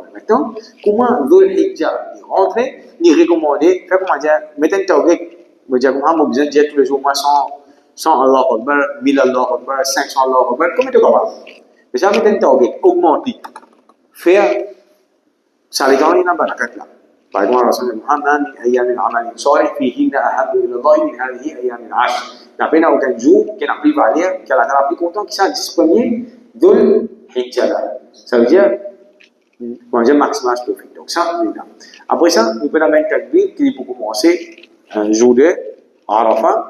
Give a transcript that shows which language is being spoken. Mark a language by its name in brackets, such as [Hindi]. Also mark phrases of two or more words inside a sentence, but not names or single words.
[French] Maintenant, comment Dhul Hijjah rentrer, ni recommander, faire comment dire, mettre un target, me dire comment on a besoin de dire tous les jours, moi 100 [Arabic] الله أكبر, [French] 1000 [Arabic] الله أكبر, [French] 500 [Arabic] الله أكبر, [French] comment tu capable? Mais ça, mettre un target, augmenter, faire, ça les gagne dans la barakat là. Par exemple, [Arabic] رسول محمد، أيام العمل صالح, فيهن أحب إلى الله من هذه أيام العشر. [French] D'après n'a aucun jour qui n'a plus valeur, qui a la plus content, qui s'est 10 premiers de Hijjah. Ça veut dire, on dit maximum profit. Donc ça, c'est là. Après ça, nous pouvons mettre un takbir qui peut commencer un jour de Arafat.